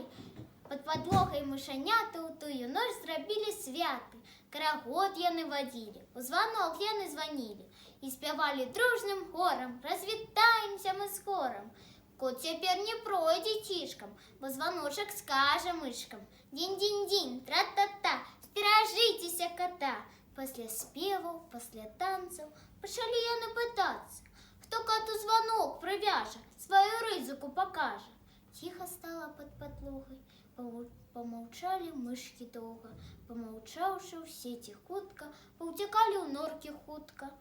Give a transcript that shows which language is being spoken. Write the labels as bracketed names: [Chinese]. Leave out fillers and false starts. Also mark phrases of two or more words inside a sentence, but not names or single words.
[Belarusian] Пад падлогай мышаняты ў тую ноч зрабілі святы. Карагод яны вадзілі, у звонок яны званілі і спявалі дружным хорам: развітаемся мы з хорам. Кот цяпер не пройдзе цішкам, бо звоночак скажа мышкам: дзінь-дзінь-дзінь, тра-та-та, стеражыцеся кота. Пасля спеваў, пасля танцаў пачалі яны пытацца, хто коту звонок прывяжа, сваю рызыку пакажа. Ціха стала пад падлогай, помаўчалі мышкі доўга. Помаўчаўшы, ўсе ціхутка паўцякалі ў норкі хутка.